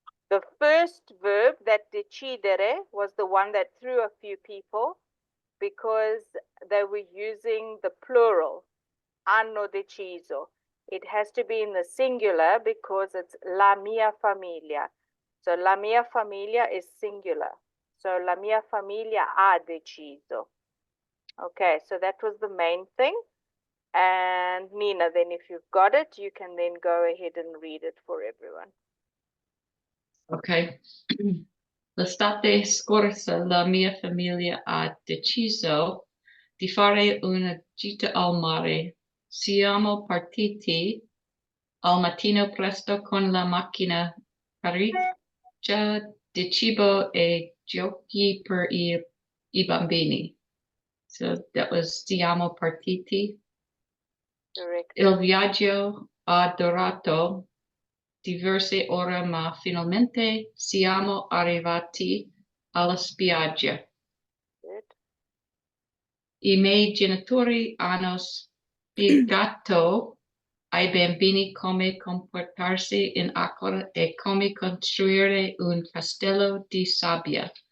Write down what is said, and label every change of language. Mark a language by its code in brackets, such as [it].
[en] The first verb, that decidere, was the one that threw a few people because they were using the plural, [it] hanno deciso. [en] It has to be in the singular because it's la mia famiglia. So la mia famiglia is singular. So [it] la mia famiglia ha deciso. [en] Okay, so that was the main thing. And Nina, then if you've got it, you can then go ahead and read it for everyone. Ok. [it] L'estate scorsa la mia famiglia ha deciso di fare una gita al mare. Siamo partiti al mattino presto con la macchina carica di cibo e giochi per i bambini. [en] So that was [it] siamo partiti. [en] Correct. [it] Il viaggio ha durato diverse ore, ma finalmente siamo arrivati alla spiaggia. [en] Good. [it] I miei genitori hanno spiegato ai bambini come comportarsi in acqua e come costruire un castello di sabbia.